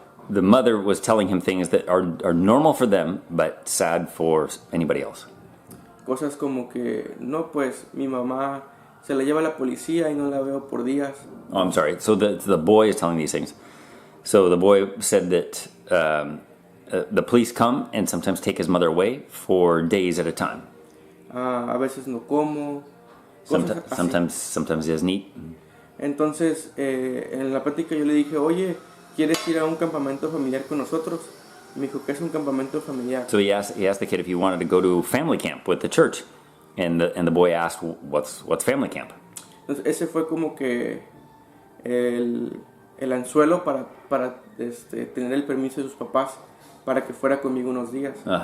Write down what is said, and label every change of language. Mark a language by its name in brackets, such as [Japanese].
[English] The mother was telling him things that are normal for them, but sad for anybody else. [Spanish] Cosas como que, no, pues mi mamá se la lleva a la policía y no la veo por días. [English] Oh, I'm sorry. So the boy is telling these things. So the boy said that the police come and sometimes take his mother away for days at a time. [Spanish] A veces no como. [English] Sometimes he doesn't eat. [Spanish] Entonces, en la plática yo le dije, oye, ¿quieres ir a un campamento familiar con nosotros? Y me dijo, ¿qué es un campamento familiar? [English] So he asked the kid if he wanted to go to family camp with the church, and the boy asked, "What's family camp?" [Spanish] Entonces, ese fue como que el anzuelo para tener el permiso de sus papás para que fuera conmigo unos días.